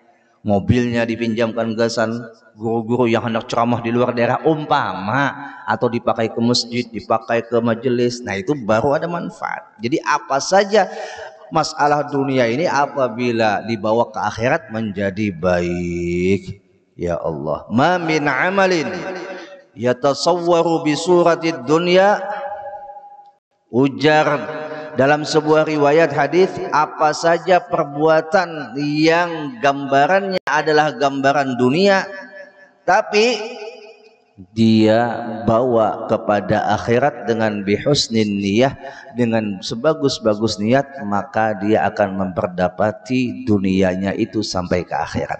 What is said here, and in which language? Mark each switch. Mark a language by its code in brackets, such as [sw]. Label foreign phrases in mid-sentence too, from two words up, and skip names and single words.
[bjn] Mobilnya dipinjamkan gesan guru-guru yang hendak ceramah di luar daerah umpama, atau dipakai ke masjid, dipakai ke majelis. Nah itu baru ada manfaat. Jadi apa saja masalah dunia ini apabila dibawa ke akhirat menjadi baik. [ar] يا الله ما من عمل يتصور بصورة الدنيا, [bjn] ujar dalam sebuah riwayat hadis, apa saja perbuatan yang gambarannya adalah gambaran dunia tapi dia bawa kepada akhirat dengan [ar] بحسن النية, [bjn] dengan sebagus-bagus niat, maka dia akan memperdapati dunianya itu sampai ke akhirat.